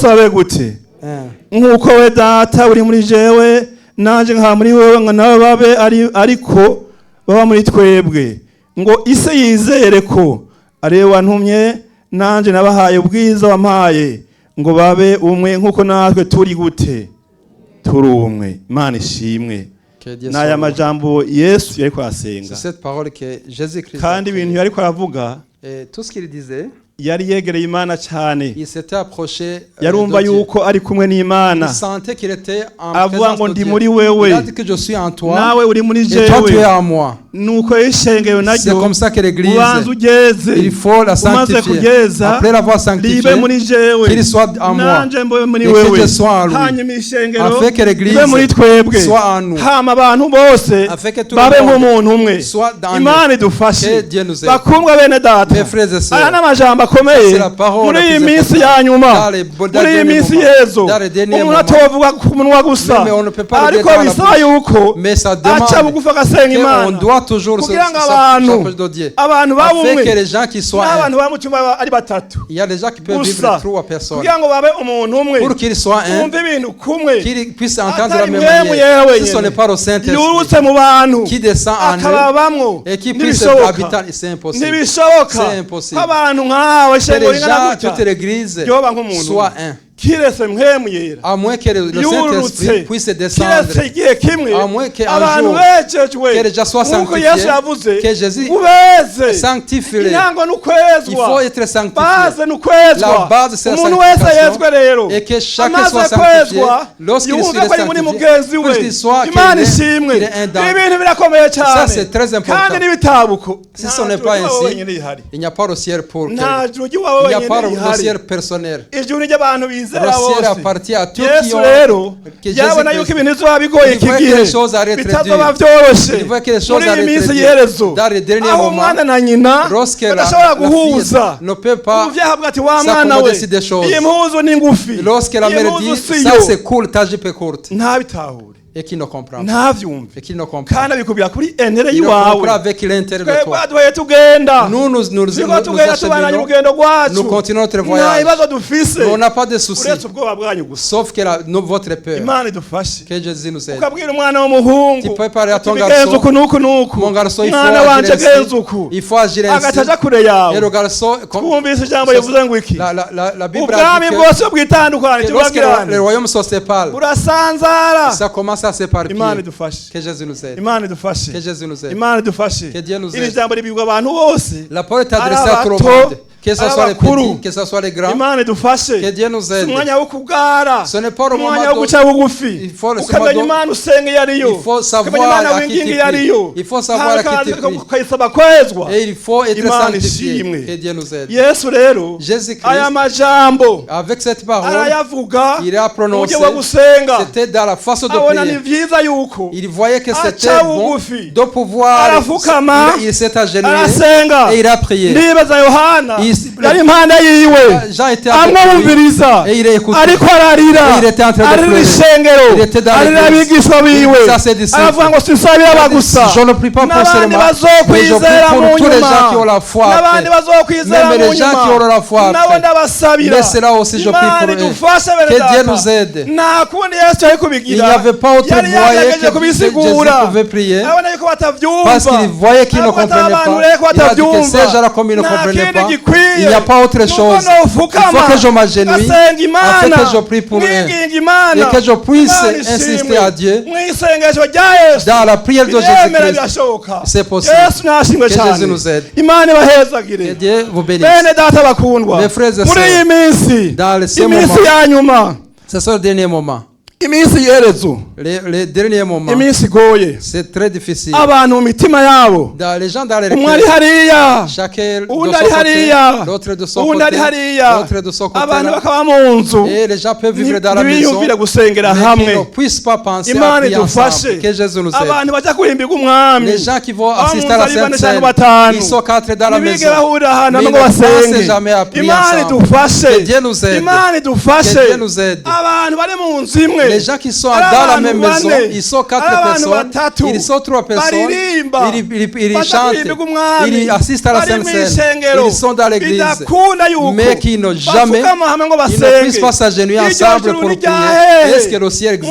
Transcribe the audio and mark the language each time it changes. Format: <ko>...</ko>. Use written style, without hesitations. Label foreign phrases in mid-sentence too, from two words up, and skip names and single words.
<rn>babe gute nk'uko we data uri muri jewe nanje nka muri wewe ngo nabo babe ariko baba muri twebwe ngo ise yizere ko ari we wantumye nanje nabahaye ubwiza wampaye ngo babe umwe nk'uko natwe turi gute turi umwe imana ishimwe n'aya majambo yesu yariko asenga</rn> <fr>C'est cette parole que Jésus-Christ</fr> <rn>kandi ibintu yariko aravuga</rn> <fr>et tout ce qu'il disait,</fr> <rn>yari yegereye imana cyane</rn> <fr>il s'était approché</fr> <rn>yarumva</rn> <fr>de Dieu.</fr> <rn>yuko ari kumwe n'imana</rn> <fr>Il sentait qu'il était en</fr> <rn>avuga ngo</rn> <fr>présence de</fr> <rn>ndi</rn> <fr>Dieu.</fr> <rn>muri wewe</rn> <fr>Il a dit que je suis en toi</fr> <rn>nawe uri muri</rn> <fr>et toi tu es</fr> <rn>jewe</rn> <fr>en moi.</fr> <rn>nuko ishengero</rn> <fr>C'est</fr> <rn>naryo</rn> <fr>comme ça que l'église,</fr> <rn>ubanza ugeze</rn> <fr>il faut la</fr> <rn>umaze</rn> <fr>sanctifier.</fr> <rn>kugeza</rn> <fr>Après l'avoir</fr> <rn>libe</rn> <fr>sanctifié,</fr> <rn>muri jewe</rn> <fr>qu'il soit en moi.</fr> <rn>nanje mbe muri</rn> <fr>Et que</fr> <rn>wewe</rn> <fr>je sois en lui.</fr> <rn>hanyuma ishengero</rn> <fr>Afin que l'église</fr> <rn>libe muri twebwe</rn> <fr>soit en nous.</fr> <rn>hama abantu bose</rn> <fr>Afin que tout</fr> <rn>babe</rn> <fr>le monde</fr> <rn>nk'umuntu umwe</rn> <fr>soit dans</fr> <rn>imana</rn> <fr>nous.</fr> <rn>idufashe</rn> <fr>Que Dieu nous aide.</fr> <rn>bakundwa bene data</rn> <fr>Mes frères et sœurs,</fr> <rn>aya n'amajambo akomeye</rn> <fr>c'est la parole</fr> <rn>muri</rn> <fr>la</fr> <rn>iyi</rn> <fr>plus</fr> <rn>minsi</rn> <fr>importante.</fr> <rn>ya nyuma</rn> <fr>Dans les</fr> <rn>muri iyi</rn> <fr>derniers</fr> <rn>minsi</rn> <fr>moments.</fr> <rn>yezo</rn> <fr>Dans les derniers</fr> <rn>umuntu</rn> <fr>moments.</fr> <rn>atovuga ku munwa gusa</rn> <fr>Mais on ne peut pas le</fr> <rn>ariko</rn> <fr>dire dans la</fr> <rn>bisaba</rn> <fr>bouche.</fr> <rn>yuko</rn> <fr>Mais ça</fr> <rn>aca</rn> <fr>demande</fr> <rn>bugufi agasenga</rn> <fr>qu'on</fr> <rn>imana</rn> <fr>doit toujours se</fr> <rn>kugira ngo</rn> <fr>s'approcher</fr> <rn>abantu</rn> <fr>de Dieu.</fr> <rn>abantu baba</rn> <fr>Afin</fr> <rn>umwe</rn> <fr>que les gens qui soient</fr> <rn>n'abantu</rn> <fr>un.</fr> <rn>baba mu cyumba ari batatu</rn> <fr>Il y a des gens qui peuvent</fr> <rn>gusa</rn> <fr>vivre trois personnes.</fr> <rn>kugira ngo babe umuntu umwe</rn> <fr>Pour qu'ils soient un,</fr> <rn>bumve ibintu kumwe</rn> <fr>qu'ils puissent entendre de la</fr> <rn>atari</rn> <fr>même</fr> <rn>mwemu yewe</rn> <fr>manière. Si ce n'est</fr> <rn>nyene</rn> <fr>pas le Saint-Esprit</fr> <rn>yurutse mu bantu</rn> <fr>qui descend en eux</fr> <rn>akababamwo</rn> <fr>et qui puisse</fr> <rn>ntibishoboka</rn> <fr>habiter, c'est impossible.</fr> <rn>ntibishoboka</rn> <fr>C'est impossible.</fr> <rn>ko abantu nkawe</rn> <fr>Que</fr> <rn>shengero</rn> <fr>les</fr> <rn>ringana</rn> <fr>gens,</fr> <rn>gutya</rn> <fr>toute l'église</fr> <rn>ryoba nk'umuntu</rn> <fr>soit un.</fr> <rn>kiretse mpemu yera</rn> <fr>À moins que le Saint-Esprit</fr> <rn>yurutse</rn> <fr>puisse descendre.</fr> <rn>kiretse igihe kimwe</rn> <fr>À moins qu'un</fr> <rn>abantu</rn> <fr>jour,</fr> <rn>bejejwe</rn> <fr>que déjà soit</fr> <rn>nk'uko</rn> <fr>sanctifié,</fr> <rn>yesu yavuze</rn> <fr>que Jésus</fr> <rn>ubeze</rn> <fr>sanctifie-les.</fr> <rn>intango ni</rn> <fr>Il</fr> <rn>ukwezwa</rn> <fr>faut être sanctifié.</fr> <rn>baze ni ukwezwa</rn> <fr>La base, c'est la</fr> <rn>umuntu wese</rn> <fr>sanctification.</fr> <rn>yezwe rero</rn> <fr>Et que chacun</fr> <rn>amaze</rn> <fr>soit sanctifié.</fr> <rn>kwezwa</rn> <fr>Lorsqu'il</fr> <rn>yumve</rn> <fr>soit</fr> <rn>ko ari muri</rn> <fr>sanctifié,</fr> <rn>mugenzi we</rn> <fr>puisqu'il soit</fr> <rn>imana</rn> <fr>qu'il est-</fr> <rn>ishimwe</rn> <fr>qu'il est un dans-</fr> <rn>ibintu birakomeye</rn> <fr>Ça,</fr> <rn>cyane</rn> <fr>c'est très important.</fr> <rn>kandi n'ibitabuko</rn> <fr>Si ce n'est pas ainsi,</fr> <rn>wenyine rihari</rn> <fr>il n'y a pas de ciel pour</fr> <rn>nta</rn> <fr>quelqu'un.</fr> <rn>juru ry'iwawe</rn> <fr>Il n'y a pas</fr> <rn>wenyine</rn> <fr>de</fr> <rn>rihari</rn> <fr>ciel personnel.</fr> <rn>ijuru ry'abantu bizera</rn> <fr>Le ciel</fr> <rn>bose</rn> <fr>appartient à tous qui</fr> <rn>yesu</rn> <fr>ont</fr> <rn>rero</rn> <fr>que</fr> <rn>yabona</rn> <fr>Jésus</fr> <rn>yuko</rn> <fr>Christ.</fr> <rn>ibintu bizoba bigoye</rn> <fr>Il</fr> <rn>iki</rn> <fr>voit que</fr> <rn>gihe</rn> <fr>les choses arrêtent</fr> <rn>bitazoba</rn> <fr>dures.</fr> <rn>byoroshe</rn> <fr>Il voit que les choses</fr> <rn>muri iyi</rn> <fr>arrêtent</fr> <rn>minsi</rn> <fr>dures.</fr> <rn>y'iherezo</rn> <fr>Dans les derniers</fr> <rn>aho</rn> <fr>moments,</fr> <rn>umwana na nyina</rn> <fr>lorsque</fr> <rn>badashobora</rn> <fr>la</fr> <rn>guhuza</rn> <fr>fille ne peut pas</fr> <rn>umuvyeyi avuga ati wa</rn> <fr>s'accommoder</fr> <rn>mwana we</rn> <fr>sur des choses.</fr> <rn>iyi mpuzu ni ngufi</rn> <fr>Lorsque la</fr> <rn>iyi</rn> <fr>mère</fr> <rn>mpuzu</rn> <fr>dit</fr> <rn>si</rn> <fr>ça</fr> <rn>yo</rn> <fr>c'est cool, ta jupe est courte,</fr> <rn>ntabitahure</rn> <fr>et qui ne comprend pas,</fr> <rn>ntavyumve</rn> <fr>et qui ne comprend</fr> <rn>kandi</rn> <fr>pas.</fr> <rn>abikubwira kuri entere</rn> <fr>Il ne comprend</fr> <rn>y'iwawe</rn> <fr>pas avec l'intérêt de</fr> <rn>twebwe</rn> <fr>toi.</fr> <rn>duhaye tugenda</rn> <fr>Nous</fr> <rn>turiko tugenda tubandanya</rn> <fr>acheminons,</fr> <rn>urugendo rwacu</rn> <fr>nous continuons notre</fr> <rn>nta</rn> <fr>voyage.</fr> <rn>bibazo dufise</rn> <fr>Mais on n'a pas de soucis,</fr> <rn>uretse ubwoba bwanyu gusa</rn> <fr>sauf que votre peur.</fr> <rn>imana idufashe</rn> <fr>Que Jésus nous aide.</fr> <rn>ukabwira umwana w'umuhungu</rn> <fr>Tu peux parler à ton</fr> <rn>tubigenza</rn> <fr>garçon.</fr> <rn>uku n'uku n'uku</rn> <fr>Mon garçon, il faut</fr> <rn>mwana wanje</rn> <fr>agir</fr> <rn>genza</rn> <fr>ainsi.</fr> <rn>uku</rn> <fr>Il faut agir ainsi.</fr> <rn>agaca aja kure</rn> <fr>Et</fr> <rn>yawe</rn> <fr>le garçon,</fr> <rn>twumvise ijambo rivuze ngo iki</rn> <fr>la Bible</fr> <rn>ubwami</rn> <fr>a dit</fr> <rn>bwose bwitandukanye</rn> <fr>que lorsque</fr> <rn>tubabwirane</rn> <fr>le royaume se sépare,</fr> <rn>burasanzara</rn> <fr>ça commence à s'éparpiller.</fr> <rn>imana idufashe</rn> <fr>Que Jésus nous aide.</fr> <rn>imana idufashe</rn> <fr>Que Jésus nous aide.</fr> <rn>imana idufashe</rn> <fr>Que Dieu nous</fr> <rn>iri</rn> <fr>aide.</fr> <rn>jambo ribwirwa abantu bose</rn> <fr>La parole est adressée</fr> <rn>Ari</rn> <fr>à tout le</fr> <rn>abato,</rn> <fr>monde. Que ce</fr> <rn>ari</rn> <fr>soit les</fr> <rn>abakuru.</rn> <fr>petits, que ce soit les grands.</fr> <rn>imana idufashe</rn> <fr>Que Dieu nous</fr> <rn>si</rn> <fr>aide.</fr> <rn>umwanya wo kubwara</rn> <fr>Ce n'est pas le moment</fr> <rn>umwanya wo</rn> <fr>de-</fr> <rn>guca bugufi</rn> <fr>Il faut le</fr> <rn>ukamenya</rn> <fr>moment</fr> <rn>imana usenga iyo ariyo</rn> <fr>Il faut savoir</fr> <rn>ukamenya imana</rn> <fr>à qui</fr> <rn>winginga</rn> <fr>tu</fr> <rn>iyo ariyo</rn> <fr>pries. Il faut savoir à qui tu pries.</fr> <rn>ukayisaba kwezwa</rn> <fr>Et il faut être</fr> <rn>Imana</rn> <fr>sanctifié.</fr> <rn>ishimwe.</rn> <fr>Que Dieu nous aide.</fr> <rn>yesu rero</rn> <fr>Jésus-Christ,</fr> <rn>aya majambo</rn> <fr>avec cette parole,</fr> <rn>arayavuga</rn> <fr>il a prononcé,</fr> <rn>uburyo bwo gusenga</rn> <fr>c'était dans la façon de</fr> <rn>abona ni</rn> <fr>prier.</fr> <rn>vyiza yuko</rn> <fr>Il voyait que c'était</fr> <rn>aca</rn> <fr>bon</fr> <rn>bugufi</rn> <fr>de pouvoir.</fr> <rn>arafukama</rn> <fr>Il s'est agenouillé</fr> <rn>arasenga</rn> <fr>et il a prié.</fr> <rn>ndibaza yohana</rn> <fr>Il-</fr> <rn>yari impande yiwe</rn> <fr>Jean était avec lui</fr> <rn>amwumviriza</rn> <fr>et il a écouté.</fr> <rn>ariko ararira</rn> <fr>Et il était en train de</fr> <rn>arira</rn> <fr>pleurer.</fr> <rn>ishengero</rn> <fr>Il était dans</fr> <rn>arira</rn> <fr>l'église.</fr> <rn>abigishwa biwe</rn> <fr>Ça, c'est disciple.</fr> <rn>aravuga ngo sisabira abagusa</rn> <fr>Je ne prie pas pour</fr> <rn>n'abandi</rn> <fr>seulement, mais je</fr> <rn>bazokwizera</rn> <fr>prie</fr> <rn>mu</rn> <fr>pour tous les</fr> <rn>nyuma</rn> <fr>gens qui ont la foi</fr> <rn>n'abandi</rn> <fr>après.</fr> <rn>bazokwizera</rn> <fr>Même</fr> <rn>mu</rn> <fr>les gens qui</fr> <rn>nyuma</rn> <fr>auront la foi</fr> <rn>nabo</rn> <fr>après.</fr> <rn>ndabasabira</rn> <fr>Mais c'est là aussi je prie</fr> <rn>Imana</rn> <fr>pour eux.</fr> <rn>idufashe bene</rn> <fr>Que Dieu</fr> <rn>data.</rn> <fr>nous aide.</fr> <rn>nta kundi yesu yari kubigira</rn> <fr>Il n'y avait pas autre</fr> <rn>yari</rn> <fr>moyen</fr> <rn>yagerageje</rn> <fr>que</fr> <rn>kubisigura</rn> <fr>Jésus pouvait prier.</fr> <rn>abona yuko batavyumva</rn> <fr>Parce qu'il voyait qu'ils ne</fr> <rn>Ariko</rn> <fr>comprenaient</fr> <rn>atabantu</rn> <fr>pas.</fr> <rn>rero ko</rn> <fr>Il a dit que</fr> <rn>batavyumva.</rn> <fr>ces gens-là, comme ils ne</fr> <rn>Nta</rn> <fr>comprenaient</fr> <rn>kindi</rn> <fr>pas,</fr> <rn>gikwiye.</rn> <fr>il n'y a pas autre</fr> <rn>Nuko</rn> <fr>chose. Il</fr> <rn>nofukama,</rn> <fr>faut que je m'agenouille,</fr> <rn>ngasenga Imana,</rn> <fr>afin que je prie pour eux.</fr> <rn>mwinginga Imana,</rn> <fr>Et que je puisse</fr> <rn>Imana ishimwe.</rn> <fr>insister à Dieu</fr> <rn>Mwisengesho rya Yesu.</rn> <fr>dans la prière de</fr> <rn>Biremera</rn> <fr>Jésus-Christ.</fr> <rn>birashoboka.</rn> <fr>C'est possible.</fr> <rn>Yesu nashimwe</rn> <fr>Que</fr> <rn>cyane.</rn> <fr>Jésus nous aide.</fr> <rn>Imana</rn> <fr>Que</fr> <rn>ibahezagire.</rn> <fr>Dieu vous bénisse.</fr> <rn>Bene data bakundwa.</rn> <fr>Mes frères et</fr> <rn>Muri</rn> <fr>sœurs,</fr> <rn>iyi minsi,</rn> <fr>dans ces</fr> <rn>iminsi</rn> <fr>moments,</fr> <rn>ya nyuma,</rn> <fr>ce sont les derniers moments.</fr> <rn>iminsi yerezo,</rn> <fr>Les derniers moments,</fr> <rn>iminsi igoye.</rn> <fr>c'est très difficile.</fr> <rn>Abantu mu mitima yabo.</rn> <fr>Les gens dans les</fr> <rn>Umwe ari</rn> <fr>requêtes,</fr> <rn>hariya.</rn> <fr>chacun de son</fr> <rn>Uwundi ari</rn> <fr>côté,</fr> <rn>hariya.</rn> <fr>l'autre de son</fr> <rn>Uwundi</rn> <fr>côté,</fr> <rn>ari hariya.</rn> <fr>l'autre de son côté.</fr> <rn>Abantu</rn> <fr>là.</fr> <rn>bakaba mu nzu.</rn> <fr>Et les gens peuvent vivre dans la maison,</fr> <rn>ntibiyumvire gusengera</rn> <fr>mais</fr> <rn>hamwe.</rn> <fr>qui ne puissent pas penser à</fr> <rn>Imana</rn> <fr>prier</fr> <rn>idufashe.</rn> <fr>ensemble. Que Jésus nous aide.</fr> <rn>Abantu bajya kurimbirwa umwami.</rn> <fr>Les gens qui vont</fr> <rn>Aho</rn> <fr>assister à la</fr> <rn>mu nzu ari</rn> <fr>Sainte</fr> <rn>bane</rn> <fr>Seine,</fr> <rn>cyangwa batanu.</rn> <fr>ils sont quatre dans la</fr> <rn>ntibige</rn> <fr>maison.</fr> <rn>bahurira ahantu</rn> <fr>Mais</fr> <rn>hamwe</rn> <fr>ils</fr> <rn>ngo</rn> <fr>ne pensent</fr> <rn>basenge.</rn> <fr>jamais à prier</fr> <rn>Imana</rn> <fr>ensemble.</fr> <rn>idufashe.</rn> <fr>Que Dieu nous aide.</fr> <rn>Imana idufashe.</rn> <fr>Que Dieu nous aide.</fr> <rn>abantu bari mu nzu imwe.</rn> <fr>Les gens qui sont</fr> <rn>Ari</rn> <fr>dans la</fr> <rn>abantu</rn> <fr>même maison,</fr> <rn>bane.</rn> <fr>ils sont quatre</fr> <rn>Ari abantu</rn> <fr>personnes,</fr> <rn>batatu.</rn> <fr>ils sont trois personnes,</fr> <rn>Baririmba.</rn> <fr>ils</fr> <rn>Bajya</rn> <fr>chantent,</fr> <rn>kurimbirwa umwami.</rn> <fr>ils assistent à la</fr> <rn>Bari</rn> <fr>Sainte</fr> <rn>mu</rn> <fr>Seine,</fr> <rn>ishengero.</rn> <fr>ils sont dans l'église,</fr> <rn>Bidakunda yuko</rn> <fr>mais qui n'ont jamais,</fr> <rn>bafukama hamwe ngo</rn> <fr>ils ne</fr> <rn>basenge.</rn> <fr>puissent pas s'agenouiller</fr> <rn>Iryo</rn> <fr>ensemble</fr> <rn>juru</rn> <fr>pour</fr> <rn>ni</rn> <fr>prier.</fr> <rn>ryahehe.</rn> <fr>Est-ce que le ciel existe</fr>